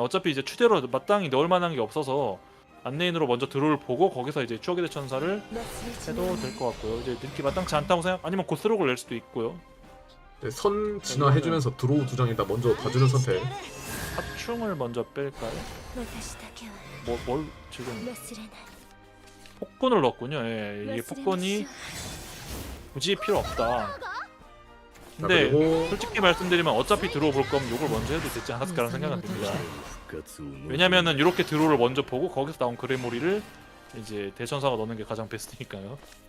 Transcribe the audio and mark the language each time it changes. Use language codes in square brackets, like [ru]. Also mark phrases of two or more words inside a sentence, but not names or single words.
[ko] 어차피 이제 추대로 마땅히 넣을 만한 게 없어서 안레인으로 먼저 드로우를 보고 거기서 이제 추억의 대천사를 해도 될 것 같고요. 이제 느낌 마땅치 않다고 생각 아니면 고스록을 낼 수도 있고요. 네, 선 진화해주면서 드로우 2장에다 먼저 봐주는 선택. 사충을 먼저 뺄까요? [ja] 私だけは [ko] 뭘 지금 [ja] 忘れない [ko] 폭군을 넣었군요. 예, 이게 폭군이 굳이 필요 없다. 근데 그리고 솔직히 말씀드리면 어차피 드로우 볼 거면 요걸 먼저 해도 되지 않았을까라는 생각은 듭니다. 왜냐면은 이렇게 드로우를 먼저 보고 거기서 나온 그레모리를 이제 대천사가 넣는 게 가장 베스트니까요.